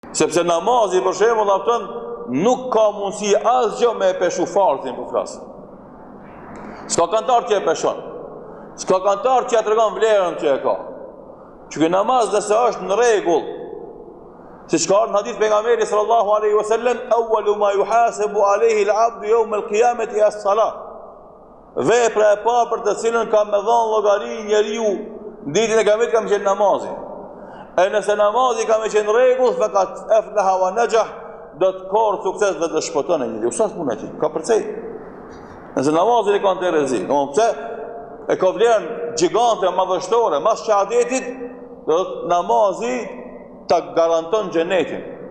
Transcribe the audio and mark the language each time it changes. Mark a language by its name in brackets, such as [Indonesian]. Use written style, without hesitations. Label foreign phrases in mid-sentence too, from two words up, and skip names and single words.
[Albanian] Sepse namazi për shembull afton nuk ka mundësi asgjë me e peshu farzin për flasë. S'ka kantar që e peshon. S'ka kantar që ja tregon vlerën që e ka. Që ky namaz nëse është në rregull, siç ka ardhur në hadith pejgamberi [Arabic] صلى الله عليه وسلم، أول ما يحاسب عليه العبد يوم القيامة الصلاة. [Albanian] Vepra e parë për të cilën ka me dhënë llogari njeriu ditën e kiametit ka më qenë namazi. E nëse namazi ka më qenë rregull, fakat [Arabic] أفلح ونجح, [Albanian] do të korë sukses dhe të shpëton e njeriu. Sa punë ti? Ka përcej. Nëse namazin e ka në të rezi, pse e ka vlerën gjigante, madhështore, mas shahadetit, do të namazi ta garanton xhenetin.